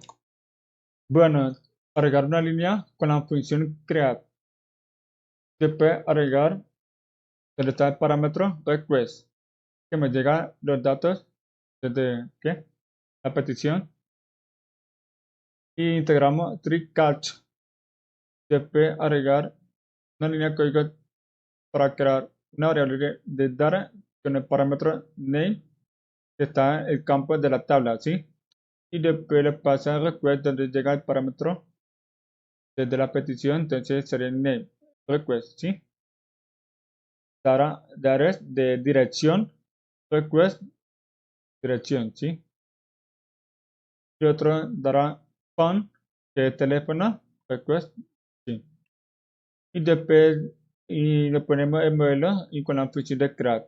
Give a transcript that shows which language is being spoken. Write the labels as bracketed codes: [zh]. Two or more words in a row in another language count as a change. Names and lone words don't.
[es] Bueno, agregar una línea con la función create. Después agregar donde está el parámetro request, que me llega los datos desde ¿qué? La petición. Y integramos [en] tree catch. [es] Después agregar una línea de código para crear una variable de data con el parámetro name que está en el campo de la tabla, ¿sí? Y después le pasa el request donde llega el parámetro desde la petición, entonces sería el [en] name request, [es] ¿sí? Data es de dirección, request, dirección, ¿sí? Y otro dará phone, que es teléfono, request, ¿sí? Y después le ponemos el modelo y con la función de create.